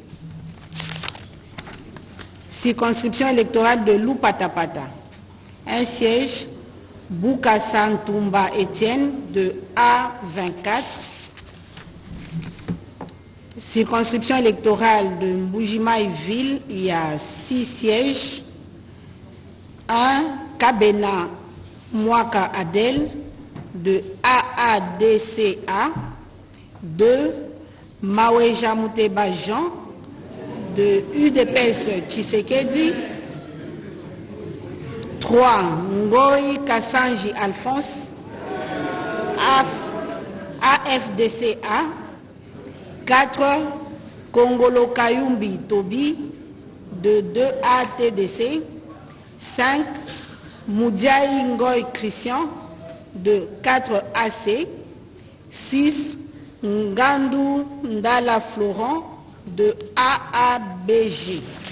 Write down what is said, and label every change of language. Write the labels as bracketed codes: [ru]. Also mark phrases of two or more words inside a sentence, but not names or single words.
[fr] Circonscription électorale de Loupatapata. 1 siège. Boukassan Toumba Étienne, de A24. Circonscription électorale de Mbujimaï-Ville, il y a 6 sièges. 1. Kabena Mwaka Adel, de AADCA. 2. Maweja Mouteba Jean, de UDPS Tshisekedi. 3. Ngoï Kassanji Alphonse, AFDCA. 4. Kongolo Kayumbi Tobi, de 2A/TDC. 5. Moudiaï Ngoï Christian, de 4AC. 6. Ngandou Ndala Florent, de AABG.